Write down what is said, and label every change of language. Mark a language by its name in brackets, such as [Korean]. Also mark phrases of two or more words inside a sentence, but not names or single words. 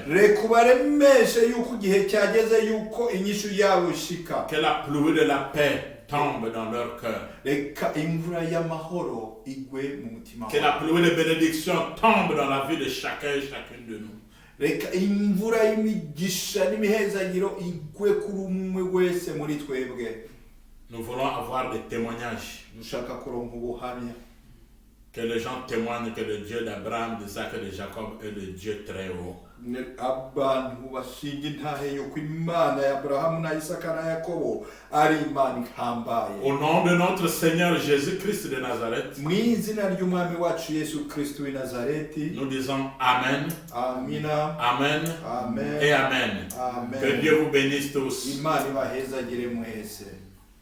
[Rundi] reka ubaremeshe yuko igihe cyageze yuko inyishu yawe ishika. [French] Que la pluie de la paix tombe dans leur cœur. [Rundi] reka imvura y'amahoro igwe mu mutima [French] Que la pluie de bénédiction tombe dans la vie de chacun et chacune de nous. [Rundi] reka imvura y'imigisha n'imihezagiro igwe kuri umwe wese muri twebwe. [French] Nous voulons avoir des témoignages. [Rundi] dushaka kuronka ubuhamya. [French] Que les gens témoignent que le Dieu d'Abraham, d'Isaac et de Jacob est le Dieu très haut. [Rundi] abantu bashinga intahe yuko Imana ya Aburahamu na Isaka na Yakobo ari Imana ihambaye. [French] Au nom de notre Seigneur Jésus-Christ de Nazareth, [Rundi] mu izina ry'umwami wacu Yesu Kristo w'i Nazareti, [French] nous disons Amen, [Rundi] amina, [French] Amen [Rundi] amen, [French] et Amen. [Rundi] amen. [French] Que Dieu vous bénisse tous. [Rundi] Imana ibahezagire mwese.